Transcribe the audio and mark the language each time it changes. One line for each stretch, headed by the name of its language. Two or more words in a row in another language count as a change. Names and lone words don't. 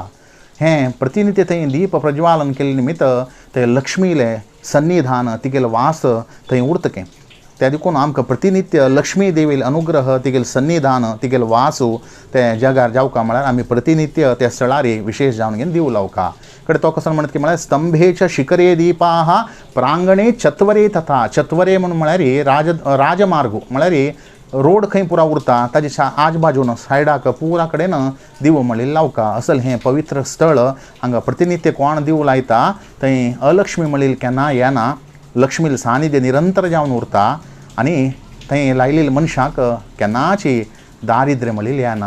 Konkani: हें प्रतिनित्य थंय दीप प्रज्वालन केले निमित्त ते लक्ष्मीले सन्निधान तिगेल वास थंय उरतकें. त्या देखून आमकां प्रतिनित्य लक्ष्मी देवील अनुग्रह तिगेल सन्निधान तिगेल वासू ते जगार जावका म्हळ्यार आमी प्रतिनित्य त्या स्थळार विशेष जावन घेवन दिव लावका. कडेन तो कसो म्हणटा की म्हळ्यार स्तंभेच्या
Sanskrit: शिखरे दीपाः प्रांगणे चत्वरे तथा.
Konkani: चत्वरे म्हणून म्हळ्यार राजमार्ग म्हळ्यार रोड खंय पुरा उरता ताजे आज बाजून सायडाक पुरा कडेन दिव म्हणलें लावका. असल हें पवित्र स्थळ. हांगा प्रतिनित्य कोण दिव लायता थंय अलक्ष्मी म्हणलेली केन्ना येना, लक्ष्मील सानिध्य निरंतर जावन उरता आनी थंय लायलेल्या मनशाक केन्नाची दारिद्र्य म्हणलेली येना.